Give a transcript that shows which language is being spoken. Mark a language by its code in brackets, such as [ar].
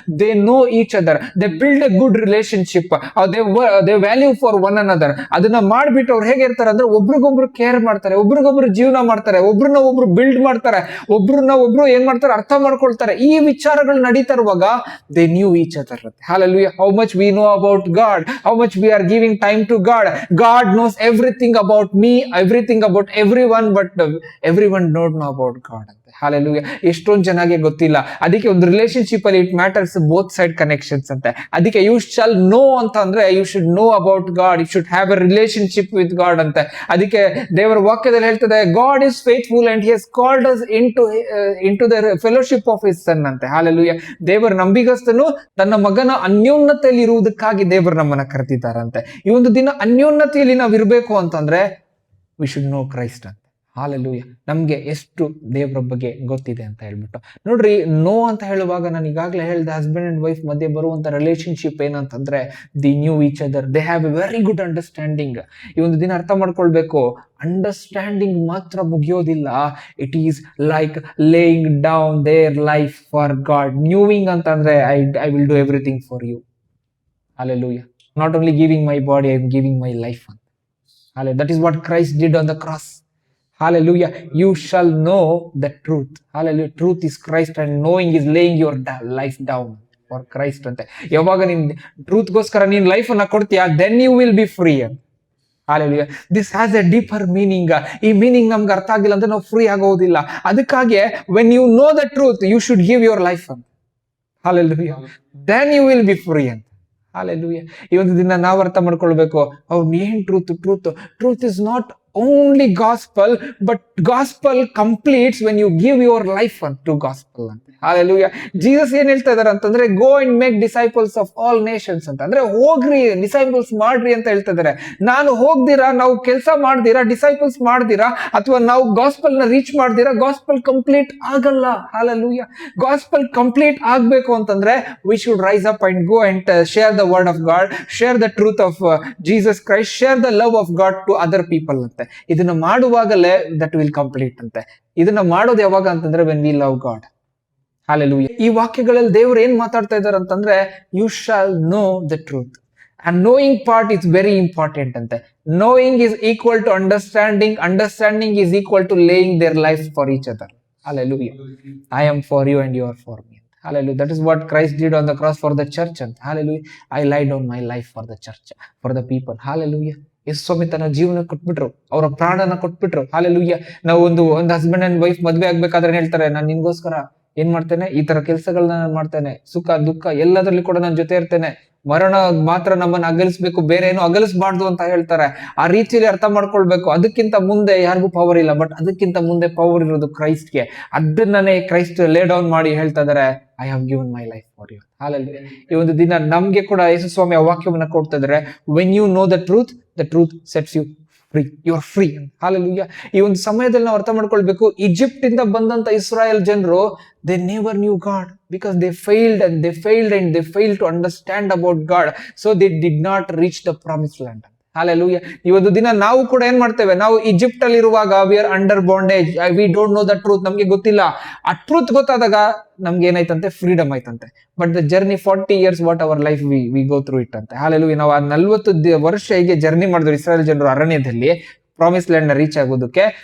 [en] They know each other, they build a good relationship, they value for one another. [kn] ಅದನ್ನ ಮಾಡ್ಬಿಟ್ಟು ಅವ್ರು ಹೇಗಿರ್ತಾರೆ ಅಂದ್ರೆ, ಒಬ್ರಿಗೊಬ್ರು ಕೇರ್ ಮಾಡ್ತಾರೆ, ಒಬ್ರಿಗೊಬ್ರು ಜೀವನ ಮಾಡ್ತಾರೆ, ಒಬ್ರನ್ನ ಒಬ್ರು ಬಿಲ್ಡ್ ಮಾಡ್ತಾರೆ, ಒಬ್ರನ್ನ ಒಬ್ರು ಏನ್ ಮಾಡ್ತಾರೆ ಅರ್ಥ ಮಾಡ್ಕೊಳ್ತಾರೆ. ಈ ವಿಚಾರಗಳು ನಡೀತಾ ಇರುವಾಗ [en] They knew each other. Hallelujah. How much we know about God, how much we are giving time to God. God knows everything about me, everything about everyone, but everyone don't know about God. [kn] Hallelujah. ಎಷ್ಟೊಂದು ಚೆನ್ನಾಗಿ ಗೊತ್ತಿಲ್ಲ. ಅದಕ್ಕೆ ಒಂದು relationship ಅಲ್ಲಿ [en] it matters both side connections [kn] ಅಂತೆ. [en] ಅದಕ್ಕೆ you shall know ಅಂತ ಅಂದ್ರೆ you should know about God, you should have a relationship with God ಅಂತೆ. [kn] ಅದಕ್ಕೆ ದೇವರ ವಾಕ್ಯದಲ್ಲಿ ಹೇಳ್ತದೆ, [en] God is faithful and he has called us into the fellowship of his son ಅಂತೆ. Hallelujah. [kn] ದೇವರ ನಂಬಿಗಸ್ತನು ತನ್ನ ಮಗನ ಅನ್ಯೋನ್ನತೆಯಲ್ಲಿ ಇರುವುದಕ್ಕಾಗಿ ದೇವರು ನಮ್ಮನ್ನ ಕರೆದಿದ್ದಾರಂತೆ. ಈ ಒಂದು ದಿನ ಅನ್ಯೋನ್ನತೆಯಲ್ಲಿ ನಾವು ಇರಬೇಕು ಅಂತಂದ್ರೆ [en] we should know Christ [kn] ಅಂತ. ಹಾಲೆಲೂಯಾ. ನಮ್ಗೆ ಎಷ್ಟು ದೇವರ ಬಗ್ಗೆ ಗೊತ್ತಿದೆ ಅಂತ ಹೇಳ್ಬಿಟ್ಟು. ನೋಡ್ರಿ, ನೋ ಅಂತ ಹೇಳುವಾಗ ನಾನು ಈಗಾಗಲೇ ಹೇಳಿದೆ, ಹಸ್ಬೆಂಡ್ ಅಂಡ್ ವೈಫ್ ಮಧ್ಯೆ ಬರುವಂತ ರಿಲೇಶನ್ಶಿಪ್ ಏನಂತಂದ್ರೆ [en] They knew each other, they have a very good understanding. [kn] ಈ ಒಂದು ದಿನ ಅರ್ಥ ಮಾಡ್ಕೊಳ್ಬೇಕು, ಅಂಡರ್ಸ್ಟ್ಯಾಂಡಿಂಗ್ ಮಾತ್ರ ಮುಗಿಯೋದಿಲ್ಲ. [en] It is like laying down their life for God. Knowing ಅಂತಂದ್ರೆ I will do everything for you. Hallelujah. Not only giving my body, I am giving my life ಅಂತ. ಹಾಲೆ, that is what Christ did on the cross. Hallelujah. You shall know the truth. Hallelujah. Truth is Christ and knowing is laying your life down for Christ ante. [kn] ಯಾವಾಗ ನೀನ್ truth ಗೋಸ್ಕರ ನೀನ್ life ಅನ್ನ ಕೊಡ್ತೀಯಾ, [en] then you will be free. Hallelujah. This has a deeper meaning. [kn] ಈ meaning ನಮ್ಗೆ ಅರ್ಥ ಆಗಿಲ್ಲ ಅಂದ್ರೆ ನಾವು ಫ್ರೀ ಆಗೋದಿಲ್ಲ. [en] ಅದಕ್ಕಾಗಿ when you know the truth, you should give your life. Hallelujah. Then you will be free. [kn] Hallelujah. ಈ ಒಂದು ದಿನ ನಾವು ಅರ್ಥ ಮಾಡ್ಕೊಳ್ಬೇಕು, ಅವ್ನು ಏನ್ [en] Truth is not only gospel, but gospel completes when you give your life to gospel ಅಂತ. Hallelujah. Jesus ಏನ್ ಹೇಳ್ತಾ ಇದಾರೆ ಅಂತಂದ್ರೆ go and make disciples of all nations ಅಂತ. [kn] ಅಂದ್ರೆ ಹೋಗ್ರಿ ಡಿಸೈಪಲ್ಸ್ ಮಾಡ್ರಿ ಅಂತ ಹೇಳ್ತಾ ಇದಾರೆ. ನಾನು ಹೋಗ್ದಿರಾ, ನಾವು ಕೆಲಸ ಮಾಡ್ದಿರಾ, ಡಿಸೈಪಲ್ಸ್ ಮಾಡ್ದಿರಾ, ಅಥವಾ ನಾವು ಗಾಸ್ಪಲ್ ನ ರೀಚ್ ಮಾಡ್ದಿರಾ, ಗಾಸ್ಪಲ್ ಕಂಪ್ಲೀಟ್ ಆಗಲ್ಲ. [en] Hallelujah. [kn] ಗಾಸ್ಪಲ್ ಕಂಪ್ಲೀಟ್ ಆಗ್ಬೇಕು ಅಂತಂದ್ರೆ [en] we should rise up and go and share the word of God, share the truth of Jesus Christ, share the love of God to other people ಅಂತೆ. [kn] ಇದನ್ನ ಮಾಡುವಾಗಲೇ [en] that will complete [kn] ಅಂತೆ. ಇದನ್ನ ಮಾಡೋದು ಯಾವಾಗ ಅಂತಂದ್ರೆ [en] when we love God. [kn] Hallelujah. ಈ ವಾಕ್ಯಗಳಲ್ಲಿ ದೇವರು ಏನ್ ಮಾತಾಡ್ತಾ ಇದ್ದಾರೆ ಅಂತಂದ್ರೆ [en] you shall know the truth. And knowing part is very important ಅಂತೆ. Knowing is equal to understanding. Understanding is equal to laying their lives for each other. Hallelujah. I am for you and you are for me. Hallelujah. That is what Christ did on the cross for the church. And hallelujah. I laid down my life for the church, for the people. Hallelujah. [kn] ಯೇಸು ಸ್ವಾಮಿ ತನ್ನ ಜೀವನ ಕೊಟ್ಬಿಟ್ರು, ಅವರ ಪ್ರಾಣನ ಕೊಟ್ಬಿಟ್ರು. Hallelujah. ನಾವು ಒಂದು husband and wife ಮದ್ವೆ ಆಗ್ಬೇಕಾದ್ರೆ ಹೇಳ್ತಾರೆ, ನಾನು ನಿನ್ಗೋಸ್ಕರ ಏನ್ ಮಾಡ್ತೇನೆ, ಈ ತರ ಕೆಲಸಗಳನ್ನ ನಾನು ಮಾಡ್ತೇನೆ, ಸುಖ ದುಃಖ ಎಲ್ಲದರಲ್ಲಿ ಕೂಡ ನಾನು ಜೊತೆ ಇರ್ತೇನೆ, ಮರಣ ಮಾತ್ರ ನಮ್ಮನ್ನ ಅಗಲಿಸ್ಬೇಕು, ಬೇರೆ ಏನು ಅಗಲಿಸಬಾರ್ದು ಅಂತ ಹೇಳ್ತಾರೆ. ಆ ರೀತಿಯಲ್ಲಿ ಅರ್ಥ ಮಾಡ್ಕೊಳ್ಬೇಕು. ಅದಕ್ಕಿಂತ ಮುಂದೆ ಯಾರಿಗೂ ಪವರ್ ಇಲ್ಲ, ಬಟ್ ಅದಕ್ಕಿಂತ ಮುಂದೆ ಪವರ್ ಇರೋದು ಕ್ರೈಸ್ಟ್ಗೆ. ಅದನ್ನೇ ಕ್ರೈಸ್ಟ್ ಲೇ ಡೌನ್ ಮಾಡಿ ಹೇಳ್ತಾ ಇದಾರೆ, [en] I have given my life for you. [kn] Hallelujah. ಈ ಒಂದು ದಿನ ನಮ್ಗೆ ಕೂಡ ಯೇಸು ಸ್ವಾಮಿ ಆ ವಾಕ್ಯವನ್ನ ಕೊಡ್ತಾ ಇದಾರೆ, [en] When you know the truth sets you free. You are free. Hallelujah. [kn] ಈ ಒಂದು ಸಮಯದಲ್ಲಿ ನಾವು ಅರ್ಥ ಮಾಡ್ಕೊಳ್ಬೇಕು, ಈಜಿಪ್ಟ್ ಇಂದ ಬಂದಂತ ಇಸ್ರಾಯೇಲ್ ಜನರು [en] they never knew God because they failed and they failed to understand about God, so they did not reach the promised land. Hallelujah. [kn] ಈ ಒಂದು ದಿನ ನಾವು ಕೂಡ ಏನ್ ಮಾಡ್ತೇವೆ, ನಾವು ಈಜಿಪ್ಟ್ ಅಲ್ಲಿ ಇರುವಾಗ [en] we are under bondage, we don't know the truth, [kn] ನಮ್ಗೆ ಗೊತ್ತಿಲ್ಲ. ಆ ಟ್ರೂತ್ ಗೊತ್ತಾದಾಗ ನಮ್ಗೆ ಏನಾಯ್ತಂತೆ, ಫ್ರೀಡಮ್ ಆಯ್ತಂತೆ. [en] but the journey 40 years what our life we go through it [kn] ಅಂತೆ. ಹಾಲೆಲೂಯಾ. ನಾವು ಆ 40 ವರ್ಷ ಹೀಗೆ ಜರ್ನಿ ಮಾಡಿದ್ರು ಇಸ್ರಾಯೇಲ್ ಜನರು ಅರಣ್ಯದಲ್ಲಿ ಪ್ರಾಮಿಸ್ ಲ್ಯಾಂಡ್ ನ ರೀಚ್ ಆಗೋದಕ್ಕೆ.